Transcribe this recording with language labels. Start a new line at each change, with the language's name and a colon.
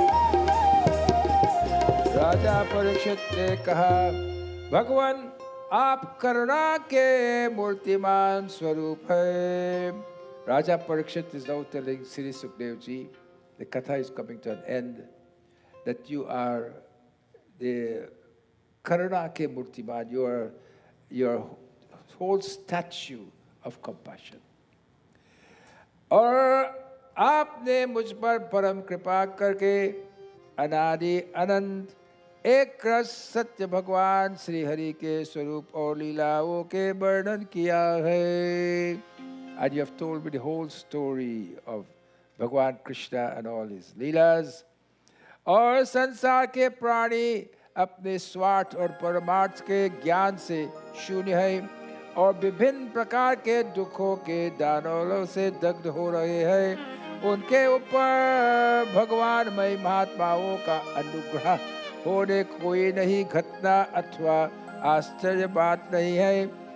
Hindi: राजा परीक्षित ने कहा, भगवान आप करुणा के मूर्तिमान स्वरूप है.
English: Raja Parikshit is now telling Sri Sukdev ji, the Katha is coming to an end, that you are the
Hindi: Karuna ke Murtiman,
English: your whole statue of compassion.
Hindi: और आपने मुझ पर परम कृपा करके अनादि अनंत एक रस सत्य भगवान श्री हरि के स्वरूप और लीलाओं के वर्णन किया है.
English: And you have told me the whole story of Bhagwan Krishna and all his leelas.
Hindi: और संसार के प्राणी अपने स्वार्थ और परमार्थ के ज्ञान से शून्य है और विभिन्न प्रकार के दुखों के दानवों से दग्ध हो रहे हैं. उनके ऊपर भगवानमय महात्माओं का अनुग्रह होने कोई नहीं घटना अथवा आश्चर्य बात नहीं है.